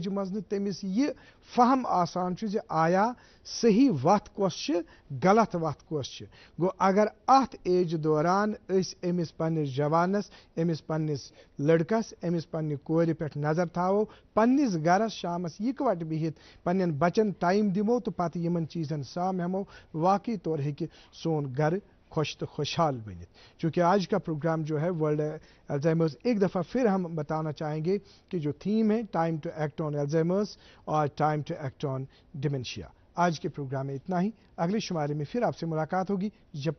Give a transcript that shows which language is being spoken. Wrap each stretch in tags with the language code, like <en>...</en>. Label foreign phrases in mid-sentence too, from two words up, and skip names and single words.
<ks>मज तमिस यह फहम आसान जि आया सही वत कस गलत वत कस गो अगर अत एज दौरान अमिस पन्निस जवानस अमिस पन्निस लड़कस अमिस पन्नि कोर पे नजर थावो पन्निस गरस शामस इकवट बिहित पन्न बचन टाइम दिमो तो पत यमन चीजन साम हमो वाकई तौर हेकि सोन घर खुश तो खुशहाल बनित।</ks> <hi>चूँकि आज का प्रोग्राम जो है</hi> <en>World Alzheimer's,</en> <hi>एक दफ़ा फिर हम बताना चाहेंगे कि जो थीम है</hi> <en>Time to Act on Alzheimer's</en> <hi>और</hi> <en>Time to Act on Dementia.</en> <hi>आज के प्रोग्राम में इतना ही, अगले शुमारे में फिर आपसे मुलाकात होगी।</hi>